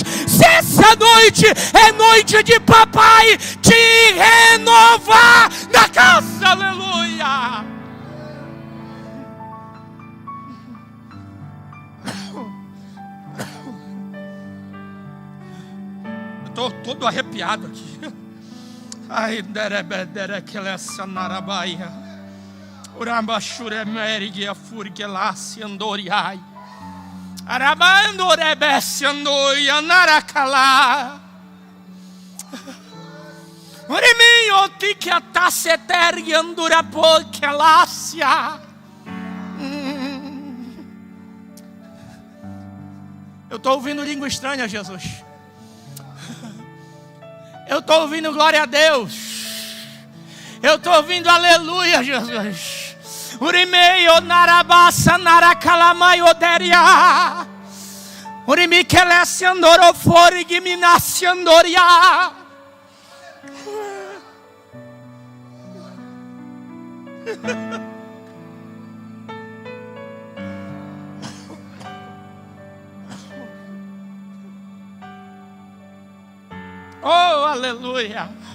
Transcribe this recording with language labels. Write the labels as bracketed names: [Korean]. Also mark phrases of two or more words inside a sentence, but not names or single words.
[Portuguese] Se essa noite é noite de papai te renovar na casa, aleluia. Estou todo arrepiado aqui. Ai, derebederekelessa narabaia. Urambachuremerigia furgelasi andoriai. Arabandorebesse andoia narakala. Uriminho tikiataseteri andurapokelácia. Eu estou ouvindo língua estranha, Jesus. Eu estou ouvindo glória a Deus. Eu estou ouvindo aleluia, Jesus. Urimeio narabassa narakalamai oderia. Urimikelesse andorofori giminassi andoria. Oh, aleluia.